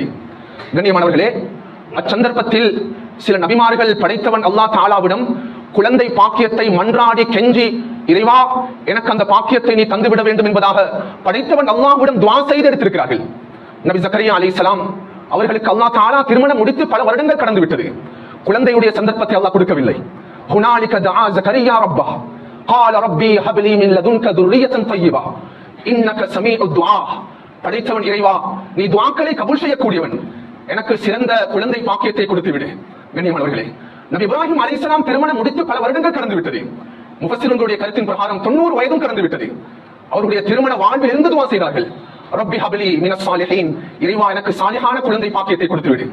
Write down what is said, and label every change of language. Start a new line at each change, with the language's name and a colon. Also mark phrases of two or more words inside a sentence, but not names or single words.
Tamil: கண்ணியமானவர்களே, அச்சந்தர்ப்பத்தில் சில நபிமார்கள் படைத்தவன் அல்லாஹ் தஆலாவிடம் குழந்தை பாக்கியத்தை மன்றாடி கெஞ்சி, இறைவா எனக்கு அந்த பாக்கியத்தை நீ தந்துவிட வேண்டும் என்பதாக படைத்தவன் அல்லாஹ்விடம் துஆ செய்து எடுத்திருக்கிறார்கள். நபி ஜக்கரியா அலைஹிஸ்ஸலாம் அவர்களுக்கு அல்லாஹ் தஆலா திருமணம் முடித்து பல வருடங்கள் கடந்து விட்டது. குழந்தையுடைய சந்தர்ப்பத்தை அல்லாஹ் கொடுக்கவில்லை.
Arabic: هنالك دعا زكريا ربه قال ربي هب لي من لدنك ذرية طيبة إنك سميع الدعاء.
Tamil: படைத்தவன் இறைவா, நீ துஆக்களை கபூல் செய்யக்கூடியவன், எனக்கு சிறந்த குழந்தை பாக்கியத்தை கொடுத்து விடு. கண்ணியமானவர்களே, நபி இப்ராஹிம் அலைஹிஸ்ஸலாம் திருமணம் முடித்து பல வருடங்கள் கடந்து விட்டது. முஃபஸ்ஸிரீன்களுடைய கருத்தின் பிரகாரம் 90 வயதும் கடந்து விட்டது. அவருடைய திருமண வாழ்வில் இருந்து துஆ செய்தார்கள்.
Arabic: رب هب لي من الصالحين,
Tamil: இறைவா எனக்கு சாலிஹான குழந்தை பாக்கியத்தை கொடுத்து விடு.